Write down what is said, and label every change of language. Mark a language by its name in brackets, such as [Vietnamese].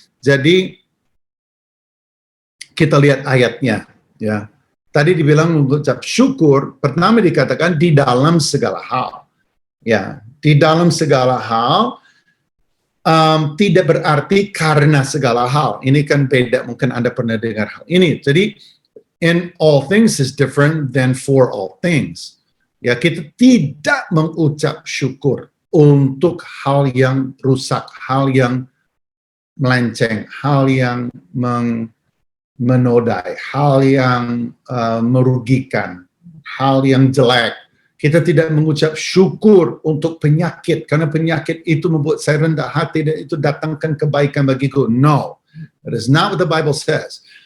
[Indonesian] Jadi kita lihat ayatnya. Ya, tadi dibilang mengucap syukur. Pertama dikatakan di dalam segala hal. Ya, di dalam segala hal. Tidak berarti karena segala hal. Ini kan beda. Mungkin Anda pernah dengar hal ini. Jadi [English] in all things is different than for all things. [Indonesian] Ya, kita tidak mengucap syukur untuk hal yang rusak, hal yang melenceng, hal yang menodai, hal yang merugikan, hal yang jelek. Kita tidak mengucap syukur untuk penyakit, karena penyakit itu membuat saya rendah hati dan itu datangkan kebaikan bagiku. [English] No, that is not what the Bible says.